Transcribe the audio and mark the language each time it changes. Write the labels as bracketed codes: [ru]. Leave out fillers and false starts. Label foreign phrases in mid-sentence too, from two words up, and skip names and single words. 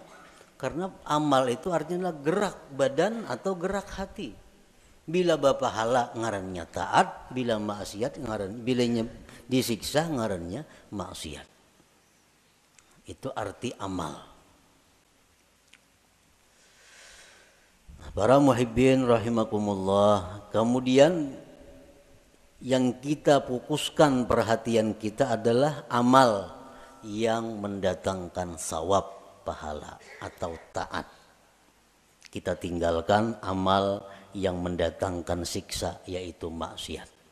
[id] Karena amal itu artinya gerak badan atau gerak hati. [bjn] Bila bapahala ngarannya taat, bila maksiat bilanya disiksa ngarannya maksiat. [id] Itu arti amal. Nah, [ar] para muhibbin rahimakumullah, [id] kemudian yang kita fokuskan perhatian kita adalah amal yang mendatangkan sawab, pahala atau taat. Kita tinggalkan amal yang mendatangkan siksa, yaitu maksiat.